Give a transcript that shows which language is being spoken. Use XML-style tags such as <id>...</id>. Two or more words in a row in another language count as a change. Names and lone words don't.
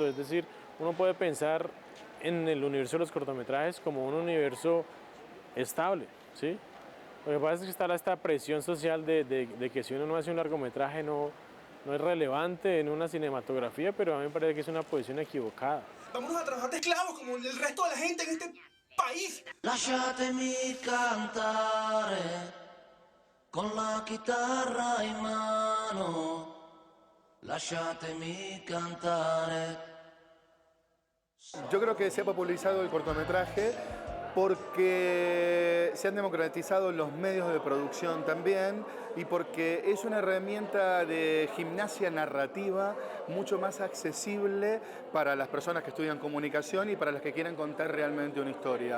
<es>Es decir, uno puede pensar en el universo de los cortometrajes como un universo estable, ¿sí? Lo que pasa es que está esta presión social de que si uno no hace un largometraje no es relevante en una cinematografía, pero a mí me parece que es una posición equivocada. Vámonos a trabajar de esclavos como el resto de la gente en este país.</es> <it>Lasciatemi cantare con la chitarra in mano. Lasciatemi cantare.</it> <es>Yo creo que se ha popularizado el cortometraje porque se han democratizado los medios de producción también y porque es una herramienta de gimnasia narrativa mucho más accesible para las personas que estudian comunicación y para las que quieren contar realmente una historia.</es>